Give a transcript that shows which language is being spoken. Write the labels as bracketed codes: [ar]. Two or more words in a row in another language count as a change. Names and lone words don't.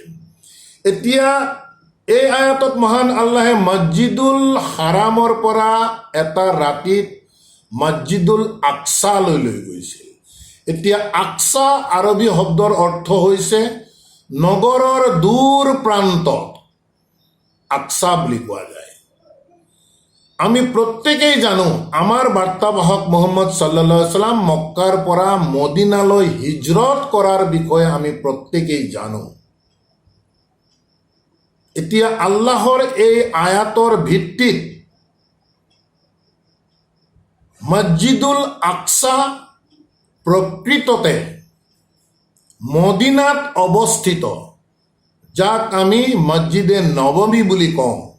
[as] এতিয়া এই আয়াতত মহান আল্লাহে মছজিদুল হাৰামৰ পৰা এটা ৰাতিত মছজিদুল আকছালৈ লৈ গৈছিল। এতিয়া আকছা আৰবী শব্দৰ অৰ্থ হৈছে নগৰৰ দূৰ প্ৰান্তত আকছা বুলি কোৱা যায়। আমি প্ৰত্যেকেই জানো আমাৰ বাৰ্তাবাহক মুহাম্মদ [ar] صلى الله عليه وسلم [as] মক্কাৰ পৰা মদিনালৈ হিজৰত কৰাৰ বিষয়ে আমি প্ৰত্যেকেই জানো। এতিয়া আল্লাহৰ এই আয়াতৰ ভিত্তিত মছজিদুল আকছা প্ৰকৃততে মদিনাত অৱস্থিত, যাক আমি মছজিদে নববী বুলি কওঁ।